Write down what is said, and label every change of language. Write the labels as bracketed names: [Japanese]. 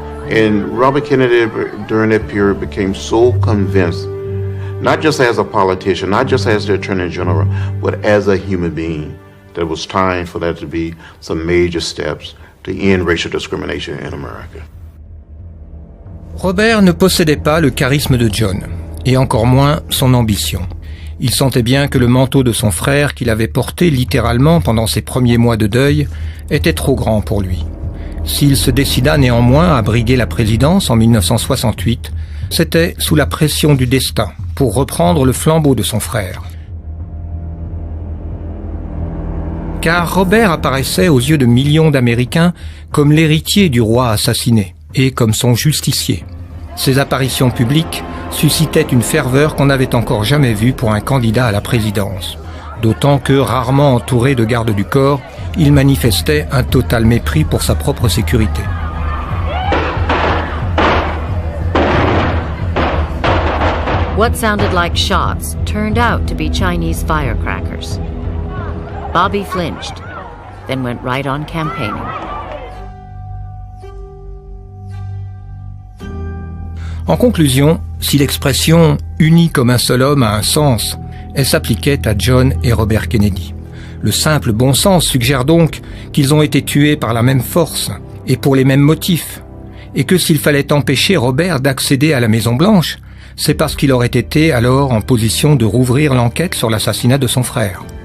[English] And Robert Kennedy during that period became so convinced, not just as a politician, not just as the Attorney General, but as a human being, that it was time for there to be some major steps to end racial discrimination in America. [French] Robert ne possédait pas le charisme de John, et encore moins son ambition. Il sentait bien que le manteau de son frère qu'il avait porté littéralement pendant ses premiers mois de deuil était trop grand pour lui. S'il se décida néanmoins à briguer la présidence en 1968, c'était sous la pression du destin pour reprendre le flambeau de son frère. Car Robert apparaissait aux yeux de millions d'Américains comme l'héritier du roi assassiné et comme son justicier. Ses apparitions publiques suscitaient une ferveur qu'on n'avait encore jamais vue pour un candidat à la présidence. D'autant que, rarement entouré de gardes du corps, il manifestait un total mépris pour sa propre sécurité. [English] What sounded like shots turned out to be Chinese firecrackers. Bobby flinched, then went right on campaigning. [French] En conclusion, si l'expression « unis comme un seul homme » a un sens, elle s'appliquait à John et Robert Kennedy. Le simple bon sens suggère donc qu'ils ont été tués par la même force et pour les mêmes motifs, et que s'il fallait empêcher Robert d'accéder à la Maison-Blanche, c'est parce qu'il aurait été alors en position de rouvrir l'enquête sur l'assassinat de son frère.